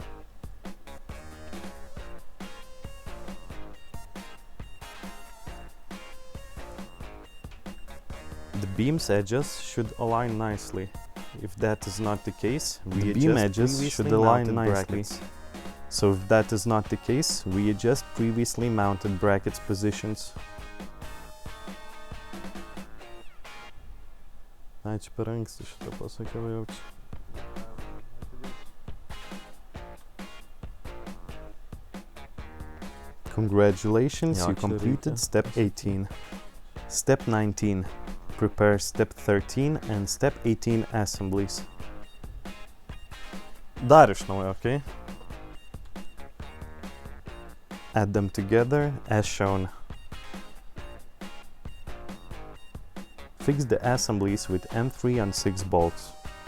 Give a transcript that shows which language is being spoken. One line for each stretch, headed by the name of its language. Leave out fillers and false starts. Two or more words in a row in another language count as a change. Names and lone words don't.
English: The beam's edges should align nicely. If that is not the case, readjust beam edges should align nicely. So if that is not the case, readjust previously mounted brackets positions.
Lithuanian: Ai, čia per anksti šitą pasakiau jaučiu.
English: Congratulations, you completed step 18. Step 19. Prepare step 13 and step 18 assemblies.
Lithuanian: Dar iš naujo, okay?
English: Add them together as shown. Fix the assemblies with M3 on 6 bolts.